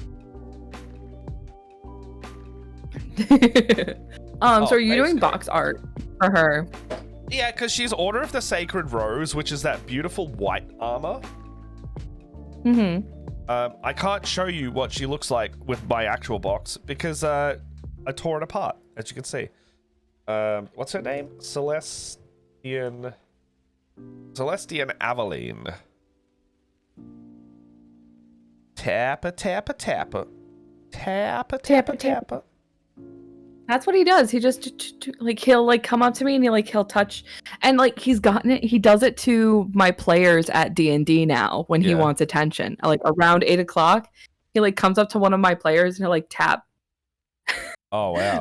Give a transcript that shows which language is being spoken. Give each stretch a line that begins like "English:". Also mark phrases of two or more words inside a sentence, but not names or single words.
English: So are you doing box art for her? Yeah, because she's Order of the Sacred Rose, which is that beautiful white armor. Mm-hmm. I can't show you what she looks like with my actual box because I tore it apart, as you can see. What's her name? Celestian Aveline. Tappa, tappa, tappa. Tappa, tappa, tappa. That's what he does. He just like he'll like come up to me and he'll touch and like he's gotten it. He does it to my players at D&D now when he wants attention. Like around 8 o'clock, he like comes up to one of my players and he'll like tap. Oh wow.